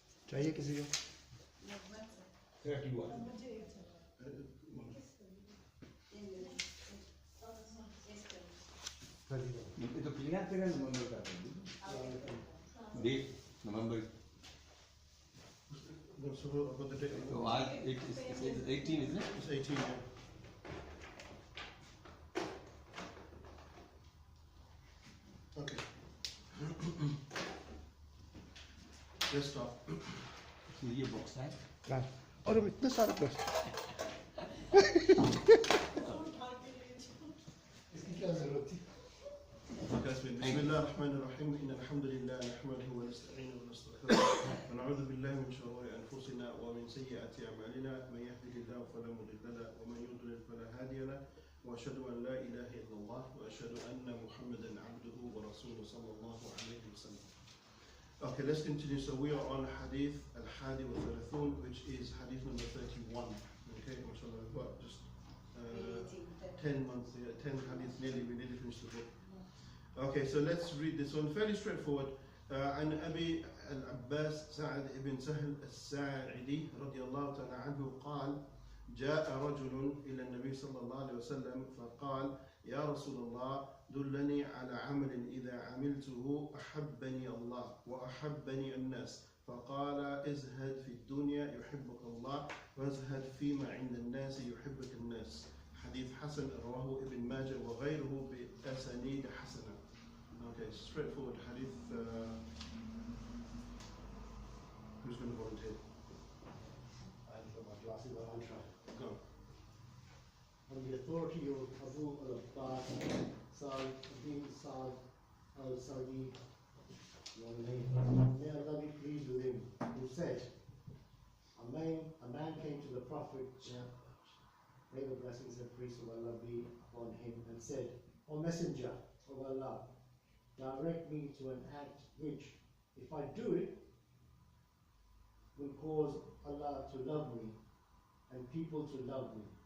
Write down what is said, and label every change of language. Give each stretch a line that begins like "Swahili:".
Hindi: चाहिए किसी को? 31. ये तो क्लियर करें नवंबर का date November.
English: So I've got the date.
Hindi: तो आज 18
English: isn't it? It's 18, yeah. Okay. Let's start.
Hindi: तो ये बॉक्स है. और इतने सारे प्रश्न. इसकी क्या जरूरत थी?
Arabic: بسم الله الرحمن الرحيم إن الحمد لله نحمده ونستعينه ونستغفره ونعوذ بالله من شرور أنفسنا ومن سيئات أعمالنا من يهده الله فلا مضل له ومن يضلل فلا هادي له وأشهد أن لا إله إلا الله وأشهد أن محمدا عبده ورسوله صلى الله عليه وسلم.
English: Okay, let's continue. So we are on Hadith al-Hadi wa Thalathun, which is Hadith number 31. Okay, mashallah, we've got just 10 months here, 10 Hadiths nearly, we nearly finished the book. Okay, so let's read this one. Fairly straightforward.
Arabic: عن أبي العباس سعد بن سهل الساعدي رضي الله تعالى عنه قال جاء رجل إلى النبي صلى الله عليه وسلم فقال يا رسول الله دلني على عمل إذا عملته أحبني الله وأحبني الناس فقال ازهد في الدنيا يحبك الله وازهد فيما عند الناس يحبك الناس. حديث حسن رواه ابن ماجه وغيره بأسانيد حسنة.
English: Okay, straightforward hadith. Who's going to volunteer? I'll put my glasses on, I'll try. Go. On the authority of Abu al-Abbas Sa'd bin Sa'd al-Sa'di, may Allah be pleased with him, who said, a man came to the Prophet, may the blessings and peace of Allah be upon him, and said, O Messenger of Allah, direct me to an act which, if I do it, will cause Allah to love me and people to love me.